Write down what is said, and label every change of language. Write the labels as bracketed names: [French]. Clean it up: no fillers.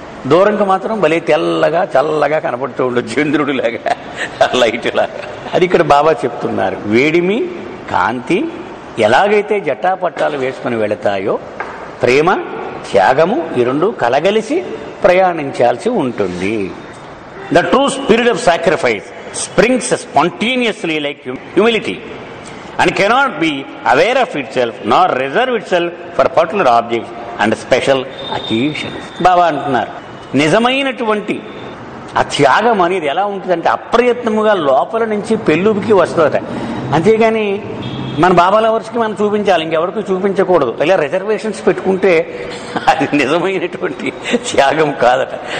[Telugu] దూరంగా మాత్రం భలే తెల్లగా చల్లగా కనపడుతూ ఉండదు, చంద్రుడిలాగా లైట్ లాగా. అది ఇక్కడ బాబా చెప్తున్నారు. వేడిమి కాంతి ఎలాగైతే జటాపట్టాలు వేసుకుని వెళతాయో, ప్రేమ త్యాగము ఈ రెండు కలగలిసి ప్రయాణించాల్సి ఉంటుంది. [English] The true spirit of sacrifice springs spontaneously like humility and cannot be aware of itself nor reserve itself for particular objects and special occasions. [Telugu] బాబా అంటున్నారు, నిజమైనటువంటి ఆ త్యాగం అనేది ఎలా ఉంటుందంటే అప్రయత్నముగా లోపల నుంచి పెళ్ళుకి వస్తుందట. అంతేగాని మన బాబా లవర్స్కి మనం చూపించాలి, ఇంకెవరికి చూపించకూడదు. ఇలా రిజర్వేషన్స్ పెట్టుకుంటే అది నిజమైనటువంటి త్యాగం కాదట.